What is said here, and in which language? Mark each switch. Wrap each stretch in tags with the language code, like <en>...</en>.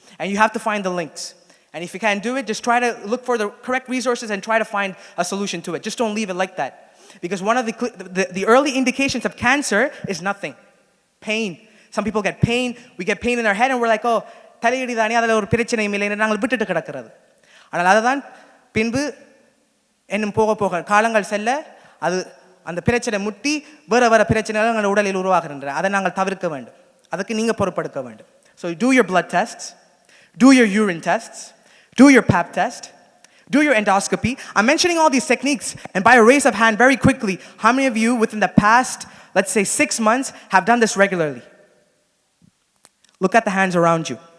<en>And you have to find the links. And if you can't do it, just try to look for the correct resources and try to find a solution to it. Just don't leave it like that. Because one of the early indications of cancer is nothing. Pain. Some people get pain. We get pain in our head and we're like, oh,</en> <ta>தலையடி தானே அதில் ஒரு பிரச்சனையும் இல்லை என்று நாங்கள் விட்டுட்டு கிடக்கிறது. ஆனால் அதுதான் பின்பு இன்னும் போக போக காலங்கள் செல்ல அது அந்த பிரச்சனை முட்டி வேற பிரச்சனைகள் எங்கள் உடலில் உருவாகின்றன. அதை நாங்கள் தவிர்க்க வேண்டும். அதுக்கு நீங்கள் பொறுப்பெடுக்க வேண்டும்.</ta> <en>So do your blood tests, do your urine tests, do your pap test, do your endoscopy. I'm mentioning all these techniques, and by a raise of hand, very quickly, how many of you within the past, let's say 6 months, have done this regularly? Look at the hands around you.</en>